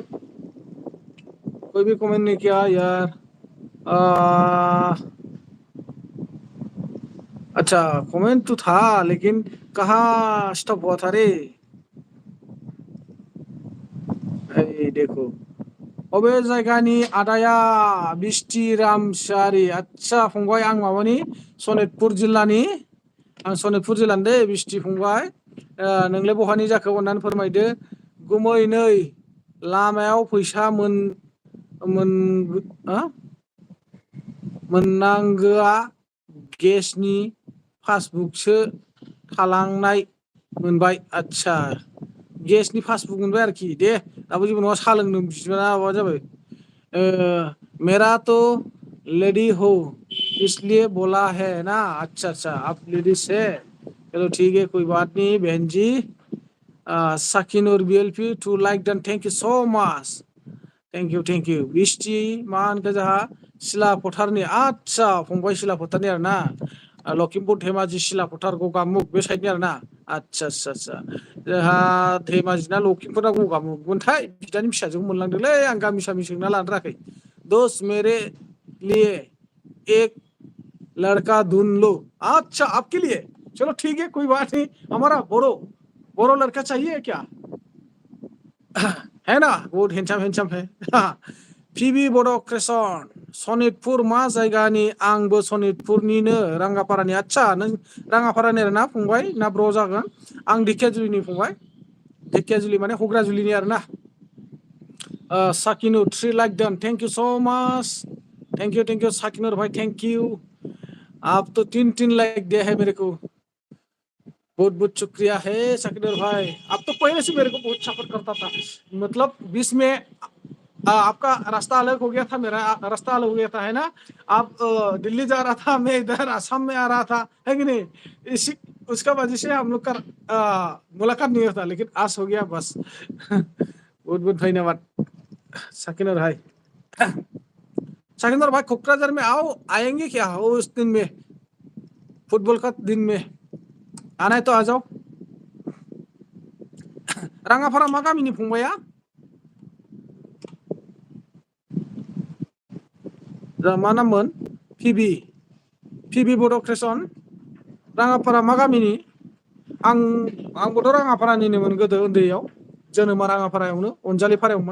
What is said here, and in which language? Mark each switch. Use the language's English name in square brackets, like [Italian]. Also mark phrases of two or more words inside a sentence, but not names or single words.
[Hindi] कोई भी कमेंट नहीं किया यार। आ, अच्छा कमेंट तो था, लेकिन कहाँ स्टॉप हुआ था रे? देखो, [Bodo] अबे जायगानि आदाया बिस्टि रामसारि। अच्छा फंबाय, आं माबानि सनितपुर जिल्लानि आं सनितपुर जिल्लानि दे बिस्टि फंबाय। नोंलाय बहानि जाखो अननानै फोरमायदो। गुमै नै लामायाव फैसा मोननांगोआ गेसनि पासबुकसो थालांनाय मोनबाय। आदसा गेसनि पासबुक मोनबाय आरोखि दे दाबो जेबो नङा साहा लोंनो बिबाना माबा जाबाय। [Hindi] मेरा तो लेडी हो इसलिए बोला है ना। अच्छा अच्छा आप लेडीज है, चलो ठीक है कोई बात नहीं बहन जी। [English] साकिनुर BLP 2 like done, thank you so much, thank you [Bodo] बिस्टि मा होनखो जोंहा सिला फोथारनि। आदसा फंबाय सिला फोथारनि आरो ना, लखिमपुर धेमाजि सिला फोथार गगामुग बे साइडनि आरो ना। आदसा आदसा आदसा जोंहा धेमाजिना लखिमपुरा गगामुगमोनथाय बिदानि फिसाजोखौ मोनलांदोंलै आं गामि सामि सोंना लानो रोङाखै। [Hindi] दोस्त मेरे लिए एक लड़का ढूंढ लो। अच्छा आपके लिए, चलो ठीक है कोई बात नहीं। हमारा बोरो लड़का चाहिए क्या? है ना, बहुत हेन्डसाम है। [Bodo] पिबि बड' क्रेसन सनितपुर मा जायगानि? आंबो सनितपुरनिनो रांगापारानि। आदसा नों रांगापारानि आरो ना फंबाय ना ब्र जागोन? आं ढेकियाजुलिनि फंबाय, ढेकियाजुलि माने हग्राजुलिनि आरो ना। [English] साकिनु 3 like done, thank you so much, thank you साकिनुर भाई, thank you. [Hindi] आप तो 3 लाइक दिया है मेरे को, बहुत बहुत शुक्रिया है साकिनुर भाई। आप तो पहले से मेरे को बहुत सपोर्ट करता था, मतलब 20 में आपका रास्ता अलग हो गया था, मेरा रास्ता अलग हो गया था, है ना। आप दिल्ली जा रहा था, मैं इधर आसाम में आ रहा था, है कि नहीं। इसी उसका वजह से हम लोग का मुलाकात नहीं होता, लेकिन आज हो गया बस। बहुत बहुत धन्यवाद साकिनुर भाई। साकिनुर भाई कोकराझार में आएंगे क्या हो उस दिन में, फुटबॉल का दिन में? आना है तो आ जाओ। [Bodo] रांगापारा मा गामिनि फंबाया? मा नाममोन? पिबि बड' क्रेसन रांगापारा मा गामिनि? आंबोथ' राङापारानिनोमोन गोदो उन्दैयाव, जोनोमा राङापारायावनो अनजालि फारायावमोन।